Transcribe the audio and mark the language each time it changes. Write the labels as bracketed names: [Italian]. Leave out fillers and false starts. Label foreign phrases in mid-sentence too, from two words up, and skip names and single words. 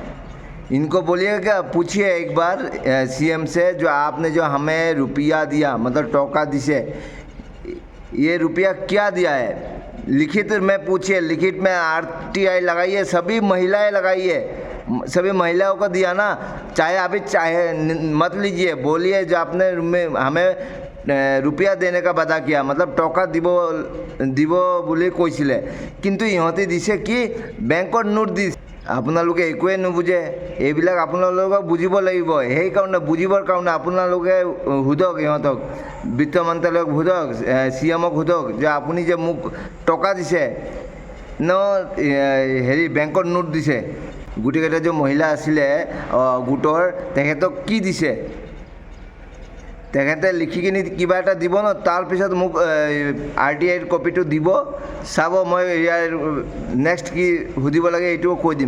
[Hindi] इनको बोलिएगा, पूछिए एक बार सीएम से, जो आपने जो हमें रुपया दिया, मतलब [Assamese] টকা দিছে, [Hindi] ये रुपया क्या दिया है? लिखित में पूछिए, लिखित में RTI लगाइए, सभी महिलाएं लगाइए, सभी महिलाओं को दिया ना। चाहे अभी चाहे मत लीजिए, बोलिए जो आपने हमें रुपया देने का वादा किया, मतलब टका [Assamese] দিব বুলি কৈছিলে, কিন্তু ইহঁতে দিছে কি বেংকৰ নোট দিছে। আপোনালোকে একোৱে নুবুজে, এইবিলাক আপোনালোকক বুজিব লাগিব। সেইকাৰণে বুজিবৰ কাৰণে আপোনালোকে সোধক, ইহঁতক বিত্ত মন্ত্ৰালয়ক সোধক, CMক সোধক যে আপুনি যে মোক টকা দিছে ন, হেৰি বেংকৰ নোট দিছে, গোটেইকেইটা যে মহিলা আছিলে গোটৰ, তেখেতক কি দিছে তেখেতে লিখি কিনি কিবা এটা দিব ন, তাৰপিছত মোক RTIৰ কপিটো দিব, চাব মই ইয়াৰ নেক্সট কি সুধিব লাগে এইটোও কৈ দিম।